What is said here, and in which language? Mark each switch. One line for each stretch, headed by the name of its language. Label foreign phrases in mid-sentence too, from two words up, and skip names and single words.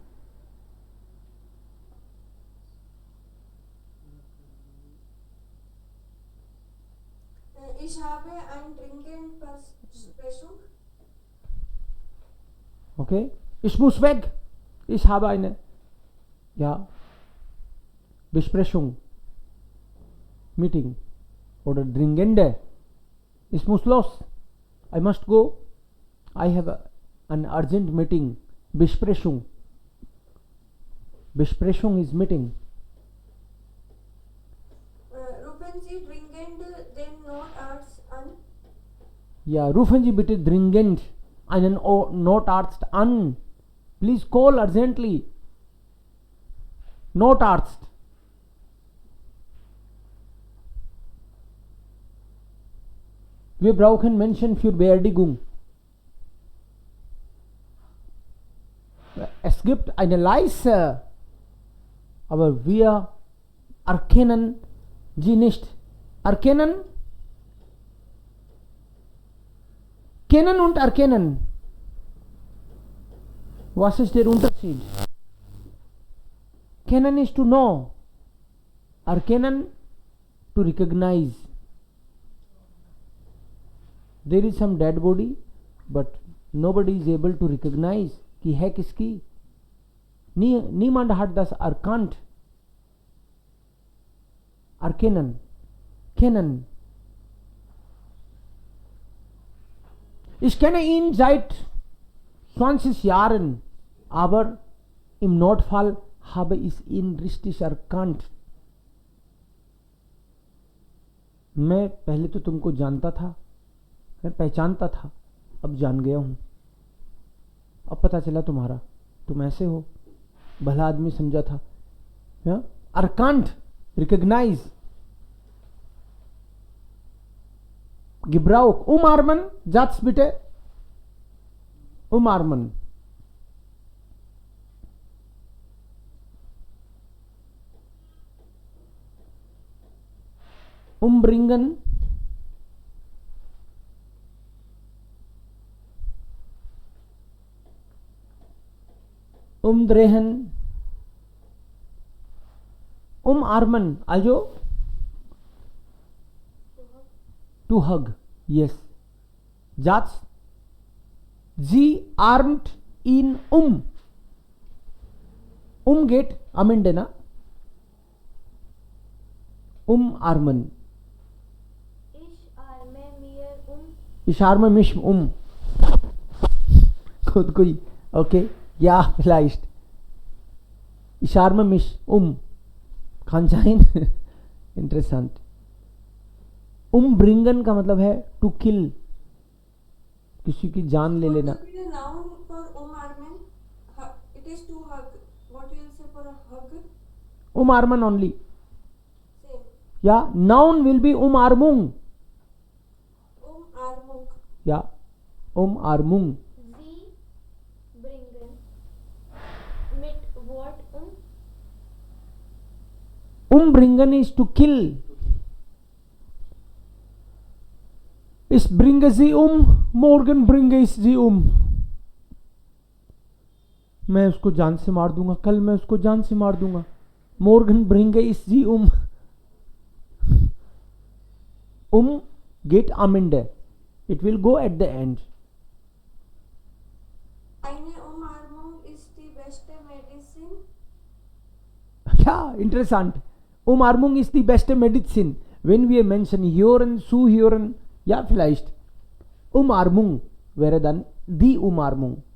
German: Ich habe eine dringende Besprechung. Okay. Ich muss weg. Ich habe eine Besprechung. Meeting. Oder dringende. Ich muss los.
English: I must go. I have an urgent meeting.
German: Besprechung.
English: Besprechung is meeting.
German: Rufen Sie dringend den Notarzt an. Ja, rufen Sie bitte dringend einen Notarzt an.
English: Please call urgently.
German: Notarzt. Wir brauchen Menschen für Beerdigung. Es gibt eine Leiche, aber wir erkennen sie nicht. Erkennen? Kennen und erkennen. Was ist der Unterschied?
English: Kennen is to know. Erkennen to recognize. There is some dead body, but nobody is able to recognize
Hindi: कि है किसकी.
German: Niemand hat das erkannt. Erkennen. Kennen. Ich kenne ihn seit 20 Jahren, aber im Notfall habe ich ihn richtig erkannt.
Hindi: मैं पहले तो तुमको जानता था, मैं पहचानता था, अब जान गया हूं. अब पता चला तुम्हारा, तुम ऐसे हो. भला आदमी समझा था.
German: erkannt, recognize. Gebrauch. Umarmen, Satz bitte. Umarmen. Umbringen. Umdrehen.
English: Umarmen. Also to hug. Yes.
German: Satz. Sie armt ihn um. Get amende na. Armen. Ich arme mir Ich arme mich
Hindi: खुद को ही.
English: Okay.
German: Ja, vielleicht. Ich arme mich kann sein.
Hindi: Interessant. Umbringen का मतलब है
English: to kill.
Hindi: किसी की जान ले लेना.
English: What will be the noun for umarmen? It is to hug. What will you say for a hug? Armen only. Same. Yeah, noun will be Armung.
German: Armung.
English: Yeah,
German: Armung. Sie bringen mit Wort
English: Umbringen is to kill.
German: Ich bringe sie morgen bringe ich sie
Hindi: मैं उसको जान से मार दूंगा, कल मैं उसको जान से मार दूंगा.
German: Morgen bringe ich sie get am Ende.
English: It will go at the end.
German: Eine Umarmung ist die beste Medizin. Ja, interessant. Umarmung ist die beste Medizin. Wenn wir Menschen hören, zuhören, ja, vielleicht. Umarmung wäre dann die Umarmung.